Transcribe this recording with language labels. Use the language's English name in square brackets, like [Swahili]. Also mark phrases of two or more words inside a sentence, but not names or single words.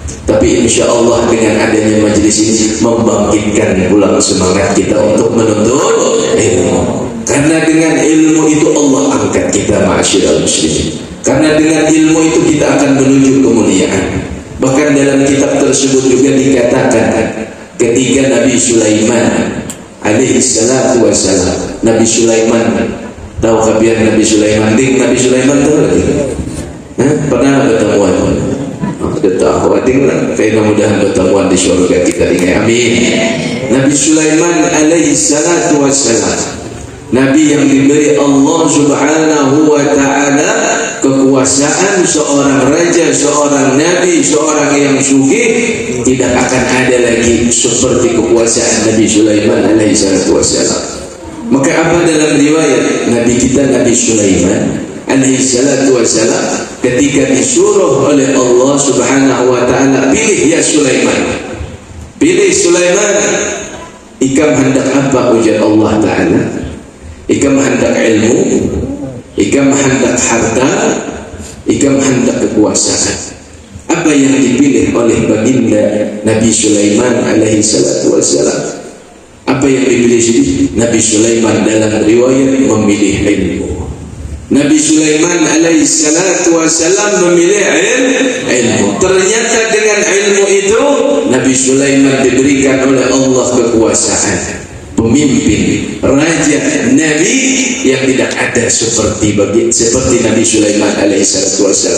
[Indonesian] Tapi [Arabic] إن شاء الله [Indonesian] dengan adanya majelis ini membangkitkan pulang semangat kita untuk menuntut ilmu. Karena dengan ilmu itu Allah angkat kita, [Arabic] معاشر المسلمين. [Indonesian] Karena dengan ilmu itu kita akan menuju kemuliaan. Bahkan dalam kitab tersebut juga dikatakan ketika Nabi Sulaiman [Arabic] عليه الصلاة والسلام, [Indonesian] Nabi Sulaiman, tahu kabar Nabi Sulaiman? Nabi Sulaiman tahu lagi? Pernah bertemuan? Tahu, kayaknya mudah bertemuan di surga kita ini, amin. Nabi Sulaiman [Arabic] عليه الصلاة والسلام, [Indonesian] Nabi yang diberi Allah [Arabic] سبحانه وتعالى [Indonesian] kekuasaan, seorang raja, seorang nabi, seorang yang sugih. Tidak akan ada lagi seperti kekuasaan Nabi Sulaiman [Arabic] عليه الصلاة والسلام. [Indonesian] Maka apa dalam riwayat Nabi kita Nabi Sulaiman [Arabic] عليه الصلاة والسلام [Indonesian] ketika disuruh oleh Allah [Arabic] سبحانه وتعالى, [Indonesian] pilih ya Sulaiman, pilih Sulaiman. [Banjar] Ikam hendak apa, ujar [Arabic] الله تعالى? [Banjar] Ikam hendak ilmu, ikam hendak harta, ikam hendak kekuasaan. [Indonesian] Apa yang dipilih oleh baginda Nabi Sulaiman [Arabic] عليه الصلاة والسلام? [Indonesian] Apa yang dipilih sini? Nabi Sulaiman dalam riwayat memilih ilmu. Nabi Sulaiman [Arabic] عليه الصلاة والسلام [Indonesian] memilih ilmu. Ternyata dengan ilmu itu Nabi Sulaiman diberikan oleh Allah kekuasaan, pemimpin, raja, nabi yang tidak ada seperti Nabi Sulaiman [Arabic] عليه الصلاة والسلام.